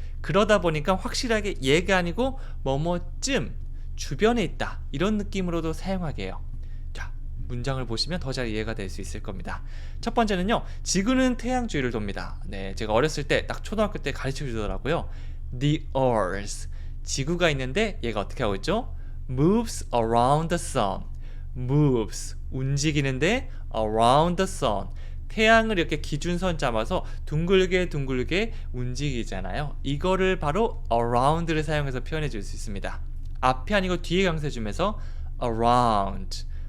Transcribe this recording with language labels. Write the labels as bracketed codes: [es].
[ko] 그러다 보니까 확실하게 얘가 아니고 뭐뭐쯤 주변에 있다, 이런 느낌으로도 사용하게 해요. 자, 문장을 보시면 더 잘 이해가 될 수 있을 겁니다. 첫 번째는요, 지구는 태양 주위를 돕니다. 네, 제가 어렸을 때 딱 초등학교 때 가르쳐 주더라고요. [en] The Earth, [ko] 지구가 있는데 얘가 어떻게 하고 있죠? [en] Moves around the sun. Moves, [ko] 움직이는데 [en] around the sun. [ko] 태양을 이렇게 기준선 잡아서 둥글게 움직이잖아요. 이거를 바로 around를 사용해서 표현해 줄 수 있습니다. 앞이 아니고 뒤에 강세 주면서 around.